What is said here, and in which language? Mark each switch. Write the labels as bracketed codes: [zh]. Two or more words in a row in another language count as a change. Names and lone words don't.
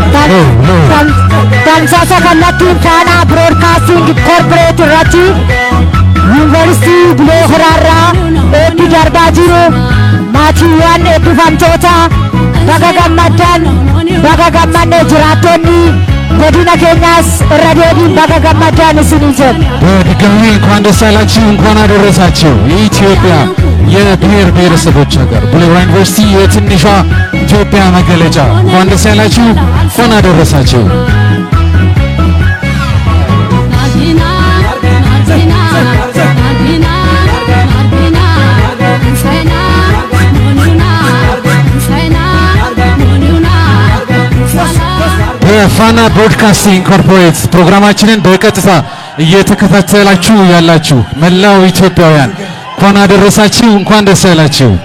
[om] Tamsaasa kallattiin Faanaa Broadcasting Corporate irratti Yuunivarsiitii Bulee Horaarraa eebbi darbaa jiru maatiiwwan eebbifamtoota baga gammaddan baga gammannee jiraattonni godina keenyaas irra deebiin baga gammaddan isinii jedhu. [am] በድጋሚ እንኳን ደስ አላችሁ እንኳን አደረሳችሁ። የኢትዮጵያ የብሔር ብሔረሰቦች ሀገር ቡሌ ሆራ ዩኒቨርሲቲ የትንሿ ኢትዮጵያ መገለጫ እንኳን ደስ ያላችሁ እንኳን አደረሳችሁ። በፋና ብሮድካስቲንግ ኮርፖሬት ፕሮግራማችንን በቀጥታ እየተከታተላችሁ ያላችሁ መላው ኢትዮጵያውያን እንኳን አደረሳችሁ እንኳን ደስ ያላችሁ።